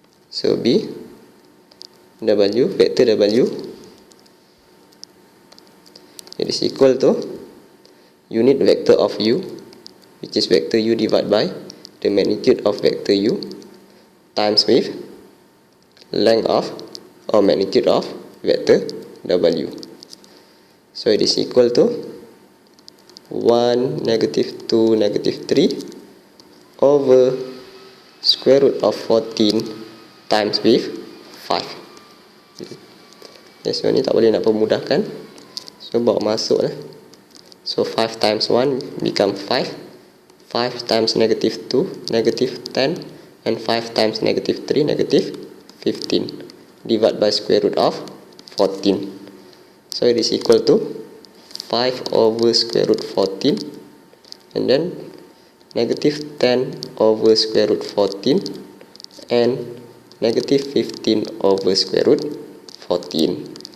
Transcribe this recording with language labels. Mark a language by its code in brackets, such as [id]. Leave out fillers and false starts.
[en] So b w, vector w, it is equal to unit vector of u, which is vector u divided by the magnitude of vector u times with length of or magnitude of vector w. So it is equal to 1, negative 2, negative 3 over square root of 14 times with 5. [ms] Okay, so ni tak boleh nak permudahkan, so bawa masuk lah. [en] So 5 times 1 become 5, 5 times negative 2, negative 10, and 5 times negative 3, negative 15, divided by square root of 14. So it is equal to 5 over square root 14, and then negative 10 over square root 14, and negative 15 over square root 14.